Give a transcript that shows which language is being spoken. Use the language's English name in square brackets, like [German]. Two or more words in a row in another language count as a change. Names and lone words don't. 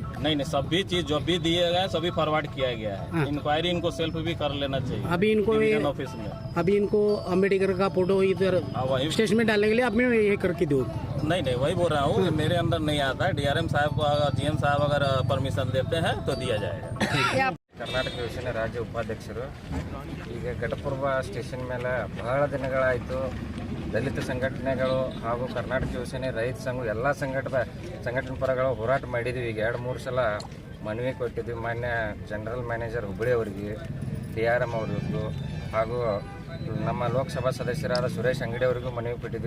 [Hindi] नहीं, सभी चीज जो भी दिए गए सभी फॉरवर्ड किया गया है. इंक्वायरी इनको सेल्फ भी कर लेना चाहिए. अभी इनको ऑफिस में अभी इनको अम्बेडकर का फोटो इधर स्टेशन में डालने के लिए आपने ये करके दो. नहीं वही बोल रहा हूँ. मेरे अंदर नहीं आता. डीआरएम साहब को, जीएम साहब अगर परमिशन देते हैं तो दिया जाएगा. [Kannada] ಕರ್ನಾಟಕ ಯೋಜನೆ ರಾಜ್ಯ ಉಪಾಧ್ಯಕ್ಷರು. ಈಗ ಘಟಪ್ರಭ ಸ್ಟೇಷನ್ ಮೇಲೆ ಬಹಳ ದಿನಗಳಾಯಿತು ದಲಿತ ಸಂಘಟನೆಗಳು ಹಾಗೂ ಕರ್ನಾಟಕ ಯೋಜನೆ ರೈತ ಸಂಘ ಎಲ್ಲ ಸಂಘಟನೆ ಪರಗಳು ಹೋರಾಟ ಮಾಡಿದ್ವಿ. ಈಗ 2-3 ಸಲ ಮನವಿ ಕೊಟ್ಟಿದ್ವಿ. ಮಾನ್ಯ ಜನರಲ್ ಮ್ಯಾನೇಜರ್ ಹುಬ್ಬಳ್ಳಿ ಅವರಿಗೆ, DRM ಅವರಿಗೂ ಹಾಗೂ ನಮ್ಮ ಲೋಕಸಭಾ ಸದಸ್ಯರಾದ ಸುರೇಶ್ ಅಂಗಡಿ ಅವರಿಗೂ ಮನವಿ ಕೊಟ್ಟಿದ್ವಿ.